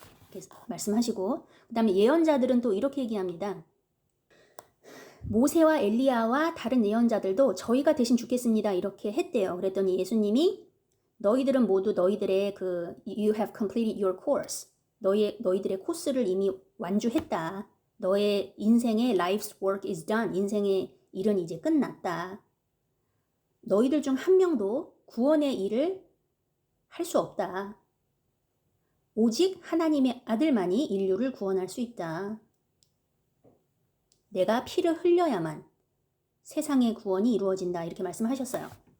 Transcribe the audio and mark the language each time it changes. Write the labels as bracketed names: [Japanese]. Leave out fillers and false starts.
[Korean] 이렇게 말씀하시고 그 다음에 예언자들은 또 이렇게 얘기합니다. 모세와 엘리야와 다른 예언자들도 저희가 대신 죽겠습니다. 이렇게 했대요. 그랬더니 예수님이 너희들은 모두 너희들의 [English] You have completed your course. [Korean] 너희들의 코스를 이미 완주했다. 너의 인생의 [English] life's work is done. [Korean] 인생의 일은 이제 끝났다. 너희들 중 한 명도 구원의 일을 할 수 없다. 오직 하나님의 아들만이 인류를 구원할 수 있다. 내가 피를 흘려야만 세상의 구원이 이루어진다. 이렇게 말씀하셨어요.